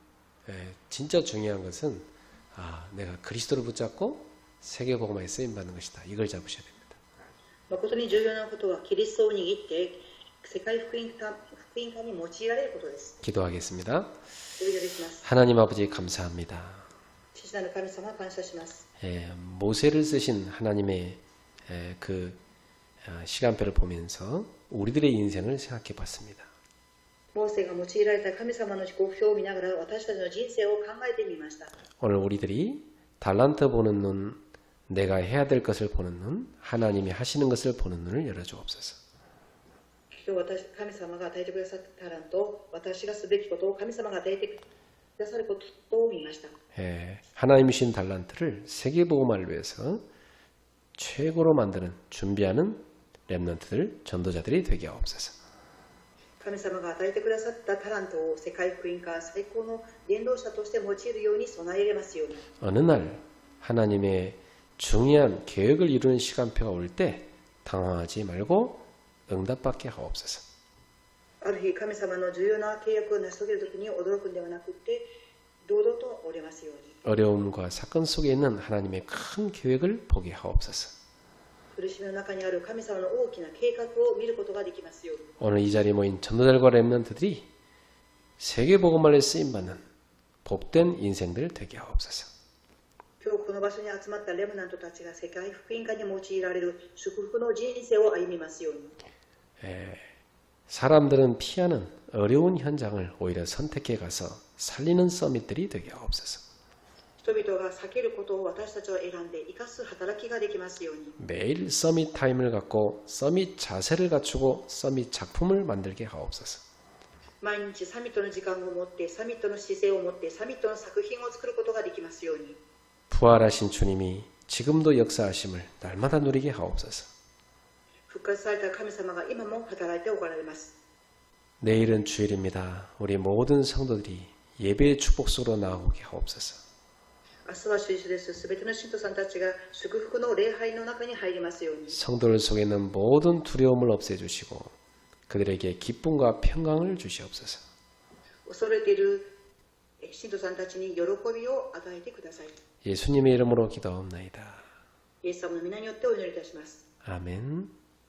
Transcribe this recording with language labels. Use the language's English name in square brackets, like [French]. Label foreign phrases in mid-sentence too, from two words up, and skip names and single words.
[Korean] 진짜 중요한 것은 내가 그리스도를 붙잡고 세계복음화에 쓰임 받는 것이다. 이걸 잡으셔야 됩니다. [Japanese] 誠に重要なことはキリストを握って世界福音化に用いられることです。 [Korean] 기도하겠습니다. [Japanese] お祈りします。 [Korean] 하나님 아버지 감사합니다. [Japanese] 父なる神様感謝します。 [Korean] 모세를 쓰신 하나님의 그 시간표를 보면서 우리들의 인생을 생각해 봤습니다. [Japanese] モーセが用いられた神様の時刻表を見ながら私たちの人生を考えてみました。 [Korean] 오늘 우리들이 달란트 보는 눈, 내가 해야 될 것을 보는 눈, 하나님이 하시는 것을 보는 눈을 열어주옵소서. [Japanese] 今日神様が与えてくださったタラント、私がすべきことを神様が与えてくださることを見ました。 [Korean] 하나님이 주신 달란트를 세계복음화를 위해서 최고로 만드는 준비하는 렘넌트들, 전도자들이 되게 하옵소서. [Japanese] 神様が与えてくださったタラントを世界福音化最高の伝道者として用いるように備えれますように。 [Korean] 어느 날 하나님의 중요한 계획을 이루는 시간표가 올 때 당황하지 말고 응답받게 하옵소서. [Japanese] ある日神様の重要な契約を成し遂げるときに驚くんではなくて堂々とおれますように。 [Korean] 어려움과 사건 속에 있는 하나님의 큰 계획을 보게 하옵소서. [Japanese] 苦しみの中にある神様の大きな計画を見ることができますように。 [Korean] 오늘 이 자리에 모인 전도자들과 렘넌트들이 세계복음화에 쓰임받는 복된 인생들 되게 하옵소서. [Japanese] 今日この場所に集まったレムナントたちが世界福音化に用いられる祝福の人生を歩みますように。 [Korean] 사람들은 피하는 어려운 현장을 오히려 선택해 가서 살리는 서밋들이 되게 하옵소서. [Japanese] 人々が避けることを私たちは選んで生かす働きができますように。 [Korean] 매일 서밋 타임을 갖고 서밋 자세를 갖추고 서밋 작품을 만들게 하옵소서. [Japanese] 毎日サミットの時間を持ってサミットの姿勢を持ってサミットの作品を作ることができますように。 [Korean] 부활하신 주님이 지금도 역사하심을 날마다 누리게 하옵소서. [Japanese] 復活された神様が今も働いておられます。 [Korean] 내일은 주일입니다. 우리 모든 성도들이 예배의 축복 속으로 나아오게 하옵소서. [Japanese] 明日は主日です。すべての信徒さんたちが祝福の礼拝の中に入りますように。 [Korean] 성도들 속에 있는 모든 두려움을 없애주시고 그들에게 기쁨과 평강을 주시옵소서. [Japanese] 恐れている信徒さんたちに喜びを与えてください。 [Korean] 예수님의 이름으로 기도하옵나이다. [Japanese] イエス様の皆によってお祈りいたします。 [Korean] 아멘.